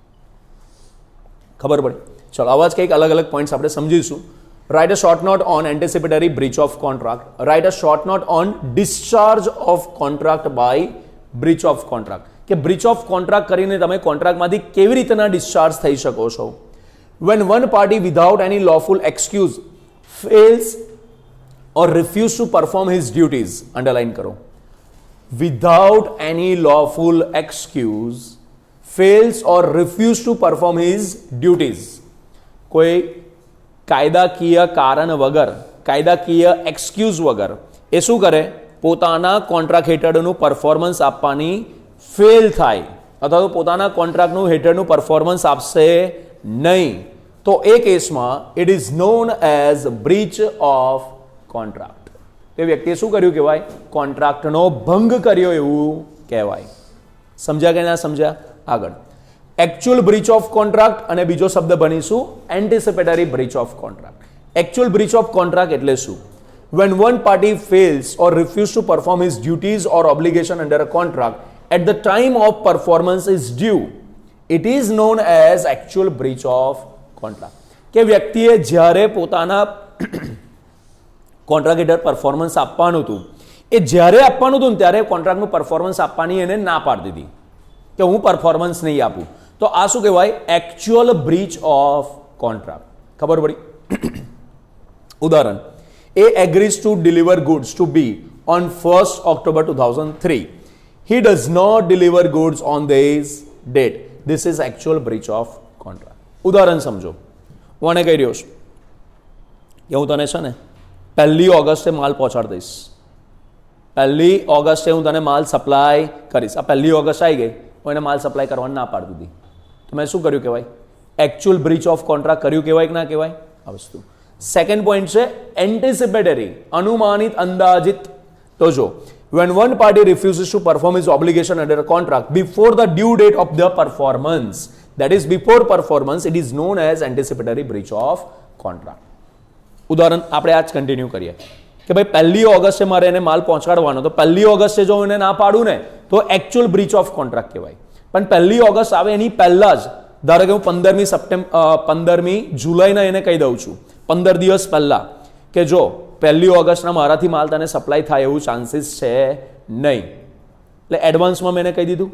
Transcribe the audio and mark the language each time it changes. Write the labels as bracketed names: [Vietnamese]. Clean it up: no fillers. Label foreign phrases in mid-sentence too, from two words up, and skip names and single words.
[Gujarati] ખબર પડી? ચલો આવા જ કંઈક અલગ અલગ પોઈન્ટ્સ આપણે સમજીશું. [English] write a short note on anticipatory breach of contract. write a short note on discharge of contract by breach of contract. [Gujarati] કે [English] breach of contract [Gujarati] કરીને તમે કોન્ટ્રાક્ટમાંથી કેવી રીતના ડિસ્ચાર્જ થઈ શકો છો? [English] when one party without any lawful excuse fails or refuse to perform his duties, underline karo, without any lawful excuse fails or refuse to perform his duties. [Gujarati] કોઈ કાયદાકીય કારણ વગર, કાયદાકીય એક્સક્યુઝ વગર એ શું કરે? પોતાના કોન્ટ્રાક્ટ હેઠળનું પરફોર્મન્સ આપવાની ફેલ થાય અથવા તો પોતાના કોન્ટ્રાક્ટનું હેઠળનું પરફોર્મન્સ આપશે નહીં, તો એ કેસમાં [English] it is known as breach of contract. [Gujarati] તે વ્યક્તિએ શું કર્યું કહેવાય? કોન્ટ્રાક્ટનો ભંગ કર્યો એવું કહેવાય. સમજ્યા કે ના સમજ્યા? આગળ [English] actual breach of contract [Gujarati] અને બીજો શબ્દ ભણીશું [English] anticipatory breach of contract. actual breach of contract [Gujarati] એટલે શું? [English] when one party fails or refuses to perform his duties or obligation under a contract at the time of performance is due, it is known as actual breach of કોન્ટ્રાક્ટ. [Gujarati] કે વ્યક્તિએ જ્યારે પોતાના કોન્ટ્રાક્ટ હેઠળ પરફોર્મન્સ આપવાનું હતું એ જ્યારે આપવાનું હતું ત્યારે કોન્ટ્રાક્ટનું પરફોર્મન્સ આપવાની એને ના પાડી દીધી કે હું પરફોર્મન્સ નહીં આપું. તો આ શું કહેવાય? [English] actual breach of contract. [Gujarati] ખબર પડી? [English] ઉદાહરણ, A agrees to deliver goods to B on 1st October 2003. He does not deliver goods on this date. This is actual breach of contract. [Gujarati] ઉદાહરણ સમજો. હું આને કહી રહ્યો છું કે હું તને છે ને 1 ઓગસ્ટે માલ પહોંચાડી દઈશ. 1 ઓગસ્ટે હું તને માલ સપ્લાય કરીશ. આ 1 ઓગસ્ટ આવી ગઈ, હું એને માલ સપ્લાય કરવાની ના પાડી દીધી. તો મેં શું કર્યું કહેવાય? [English] actual breach of contract [Gujarati] કર્યું કહેવાય કે ના કહેવાય? આ વસ્તુ. [English] second point [Gujarati] છે એન્ટિસિપેટરી, અનુમાનિત, અંદાજિત. તો જો [English] when one party refuses to perform his obligation under a contract before the due date of the performance, that is before performance, it is known as anticipatory breach of contract. [Gujarati] ઉદાહરણ આપણે આજ કન્ટિન્યુ કરીએ કે ભાઈ 1 ઓગસ્ટે મારે એને માલ પહોંચાડવાનો, તો 1 ઓગસ્ટે જો એને ના પાડું ને તો [English] actual breach of contract [Gujarati] કહેવાય. પણ 1 ઓગસ્ટ આવે એની પહેલા જ, ધારો કે હું 15મી જુલાઈના એને કહી દઉં છું 15 દિવસ પહેલા કે જો 1 ઓગસ્ટના મારાથી માલ તને સપ્લાય થાય એવું ચાન્સીસ છે નહીં, એટલે એડવાન્સમાં મેં એને કહી દીધું.